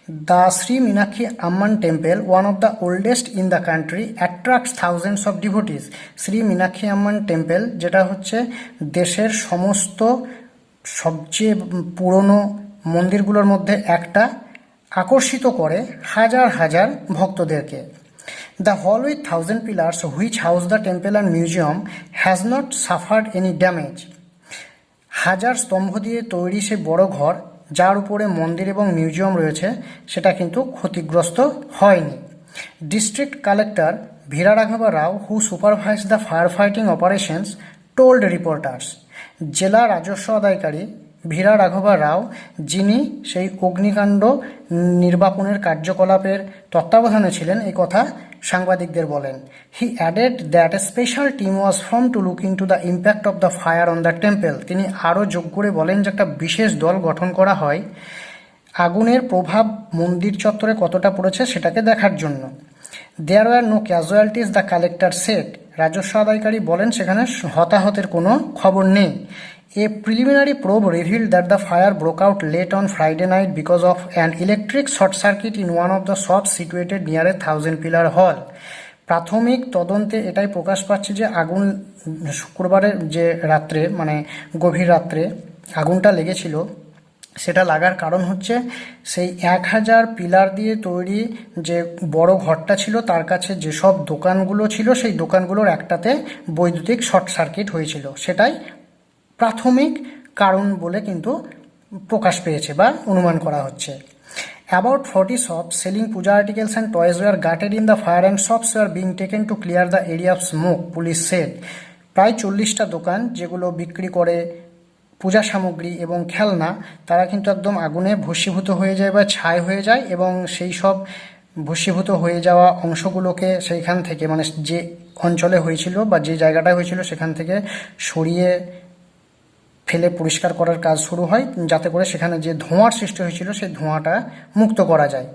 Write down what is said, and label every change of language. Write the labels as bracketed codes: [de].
[en] The Shri Meenakshi Amman temple, one of the oldest in the country, attracts thousands of devotees. [bn] Shri Meenakshi Amman temple, যেটা হচ্ছে দেশের সমস্ত সবচেয়ে পুরনো মন্দিরগুলোর মধ্যে একটা, আকর্ষিত করে হাজার হাজার ভক্তদেরকে। [en] The hall with 1000 pillars which house the temple and museum has not suffered any damage. [bn] হাজার স্তম্ভ দিয়ে তৈরি সে বড় ঘর, যার উপরে মন্দির এবং মিউজিয়াম রয়েছে, সেটা কিন্তু ক্ষতিগ্রস্ত হয়নি। [en] District collector Veera রাঘবা Rao, who supervise the fire fighting operations, told reporters. [bn] জেলা রাজস্ব আদায়কারী ভীরা রাঘবা রাও, যিনি সেই অগ্নিকাণ্ড নির্বাপনের কার্যকলাপের তত্ত্বাবধানে ছিলেন, এই কথা সাংবাদিকদের বলেন। [en] He added that a special team was form to look into the impact of the fire on the temple. [bn] তিনি আরও যোগ করে বলেন যে একটা বিশেষ দল গঠন করা হয় আগুনের প্রভাব মন্দির চত্বরে কতটা পড়েছে সেটাকে দেখার জন্য। [en] There were no casualties, the collector said. [bn] রাজস্ব আদায়কারী বলেন সেখানে হতাহতের কোনো খবর নেই। [en] A preliminary probe revealed that the fire broke out late on Friday night because of an electric short circuit in one of the shops situated near a 1000-pillar hall. [bn] প্রাথমিক তদন্তে এটাই প্রকাশ পাচ্ছে যে আগুন শুক্রবারের যে রাত্রে, মানে গভীর রাত্রে আগুনটা লেগেছিল, সেটা লাগার কারণ হচ্ছে সেই 1000 পিলার দিয়ে তৈরি যে বড় ঘরটা ছিল, তার কাছে যেসব দোকানগুলো ছিল সেই দোকানগুলোর একটাতে বৈদ্যুতিক শর্ট সার্কিট হয়েছিল। সেটাই প্রাথমিক কারণ বলে কিন্তু প্রকাশ পেয়েছে বা অনুমান করা হচ্ছে। [en] About 40 shops selling puja articles and toys were gutted in the fire and shops were being taken to clear the area of smoke, police said. [bn] প্রায় 40টা দোকান যেগুলো বিক্রি করে পূজা সামগ্রী এবং খেলনা, তারা কিন্তু একদম আগুনে ভস্মীভূত হয়ে যায় বা ছাই হয়ে যায়, এবং সেই সব ভস্মীভূত হয়ে যাওয়া অংশগুলোকে সেইখান থেকে, মানে যে অঞ্চলে হয়েছিল বা যে জায়গাটায় হয়েছিল সেখান থেকে সরিয়ে ফেলে পরিষ্কার করার কাজ শুরু হয়, যাতে করে সেখানে যে ধোঁয়ার সৃষ্টি হয়েছিল সেই ধোঁয়াটা মুক্ত করা যায়।